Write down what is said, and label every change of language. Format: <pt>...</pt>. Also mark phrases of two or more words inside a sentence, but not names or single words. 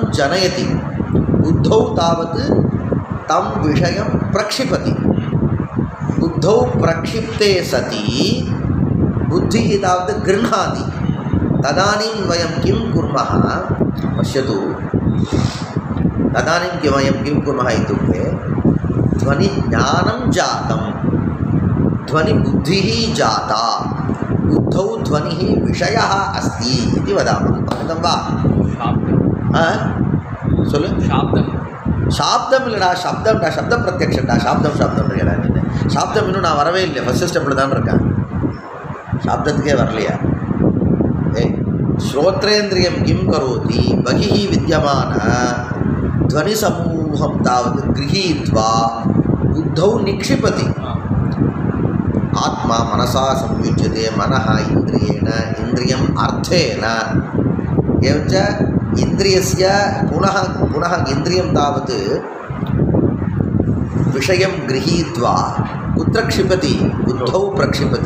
<sa>जनयति बुद्धौ तावत् तं विषयं प्रक्षिपति बुद्धौ प्रक्षिप्ते सति बुद्धिः तावत् गृह्णाति तदानीं वयं किं कुर्मः पश्यतु तदानीं वयं किं कुर्मः इत्युक्ते ध्वनिज्ञानं जातं ध्वनिबुद्धिः जाता बुद्धौ ध्वनिः विषयः अस्ति इति वदामः अवगतं वा</sa> <ta>சொல்லு சாப்தம் இல்லைடா சப்தம்டா சப்த பிரத்யக்ஷம்டா சாப்தம் இல்லைடா நீ சாப்தம் இன்னும் நான் வரவே இல்லை</ta> <en>first steppil</en> <ta>தான் இருக்கேன் சாப்தத்துக்கே வரலையா ஏய்</ta> <sa>श्रोत्रेन्द्रियं किं करोति बहिः विद्यमान ध्वनिसमूहं तावत् गृहीत्वा बुद्धौ निक्षिपति आत्मा मनसा संयुज्यते मनः इन्द्रियेण इन्द्रियम् अर्थेन एवञ्च इन्द्रियस्य पुनः इन्द्रियं तावत् विषयं गृहीत्वा कुत्र क्षिपति बुद्धौ प्रक्षिपति</sa>